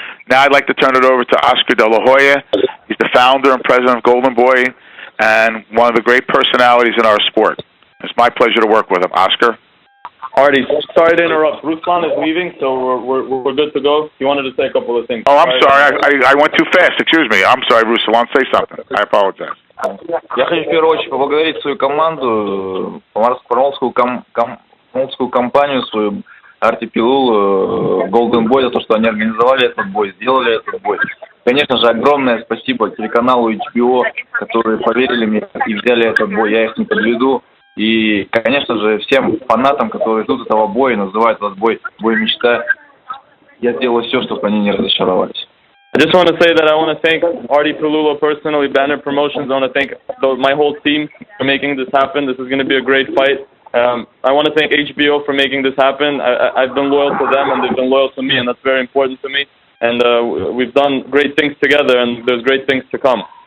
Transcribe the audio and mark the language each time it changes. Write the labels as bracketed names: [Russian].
[English] Now I'd like to turn it over to Oscar De La Hoya. He's the founder and president of Golden Boy and one of the great personalities in our sport. It's my pleasure to work with him. Oscar? Artie, sorry to interrupt. Ruslan is leaving, so we're good to go. He wanted to say a couple of things. Oh, I'm sorry. I went too fast. Excuse me. I'm sorry, Ruslan. Say something. I apologize. [Russian] Я хочу в первую очередь поблагодарить свою команду, промоутскую компанию свою, Арти Пилул, Golden Boy, за то, что они организовали этот бой, сделали этот бой. Конечно же, огромное спасибо телеканалу HBO, которые поверили мне и взяли этот бой. Я их не подведу. И, конечно же, всем фанатам, которые ждут этого боя, называют этот бой мечта. Я сделаю все, чтобы они не разочаровались. [English] I just want to say that I want to thank Artie Pilulo personally, Banner Promotions. I want to thank my whole team for making this happen. This is going to be a great fight. I want to thank HBO for making this happen. I've been loyal to them, and they've been loyal to me, and that's very important to me. And we've done great things together, and there's great things to come.